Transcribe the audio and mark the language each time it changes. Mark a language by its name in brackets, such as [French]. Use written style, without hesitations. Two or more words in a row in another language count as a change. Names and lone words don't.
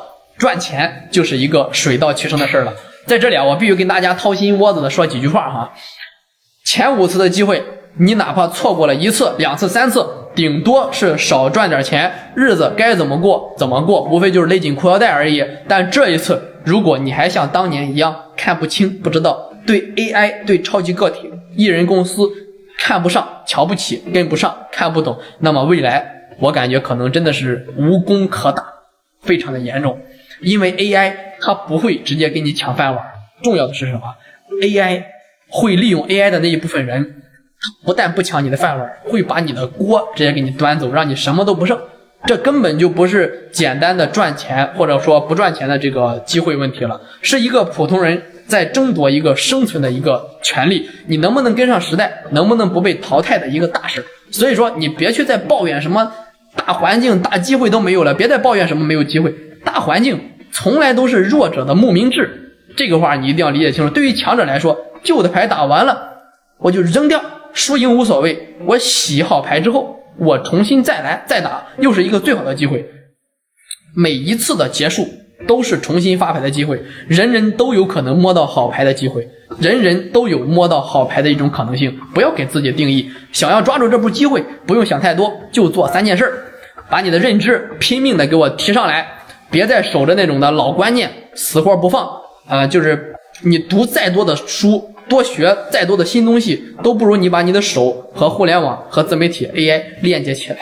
[Chinese] 賺錢就是一個水到渠成的事了。在這裡我必須跟大家掏心窩子的說幾句話前5次的機會，你哪怕錯過了1次、2次、3次，頂多是少賺點錢，日子該怎麼過怎麼過，無非就是勒緊褲腰帶而已。但這一次，如果你還像當年一樣看不清、不知道，對 AI、對超級個體、藝人公司看不上、瞧不起、跟不上、看不懂，那麼未來我感覺可能真的是無功可打，非常的嚴重。因為 AI 它不會直接給你搶飯碗，重要的是什麼？ AI 會利用 AI 的那一部分人，它不但不搶你的飯碗，會把你的鍋直接給你端走，讓你什麼都不剩。這根本就不是簡單的賺錢或者說不賺錢的這個機會問題了，是一個普通人在爭奪一個生存的一個權利，你能不能跟上時代，能不能不被淘汰的一個大事。所以說你別去再抱怨什麼大環境大機會都沒有了，別再抱怨什麼沒有機會，大環境從來都是弱者的牧民制，這個話你一定要理解清楚。對於強者來說，舊的牌打完了我就扔掉，輸贏無所謂，我洗好牌之後我重新再來再打，又是一個最好的機會。每一次的結束都是重新發牌的機会，人人都有可能摸到好牌的机会，人人都有摸到好牌的一種可能性。不要給自己定義，想要抓住这部机会，不用想太多，就做3件事，把你的認知拼命的給我提上來，別再守着那種的老觀念死活不放就是你讀再多的書，多學再多的新東西，都不如你把你的手和互聯網和自媒體 AI 鏈接起來。